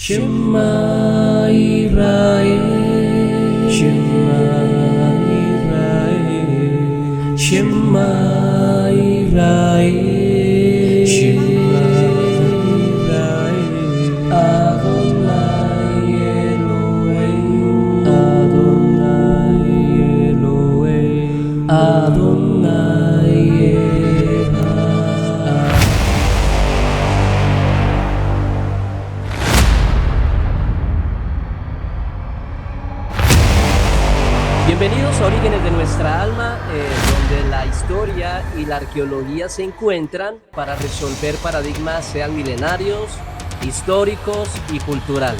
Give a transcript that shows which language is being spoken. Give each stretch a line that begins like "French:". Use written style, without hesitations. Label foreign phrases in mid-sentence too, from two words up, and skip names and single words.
Hebrew: שמע ישראל, שמע ישראל, שמע ישראל, שמע ישראל, אדוני אלוהים, אדוני אלוהים, אדוני אחד.
Spanish: Bienvenidos a Orígenes de nuestra alma, donde la historia y la arqueología se encuentran para resolver paradigmas, sean milenarios, históricos y culturales.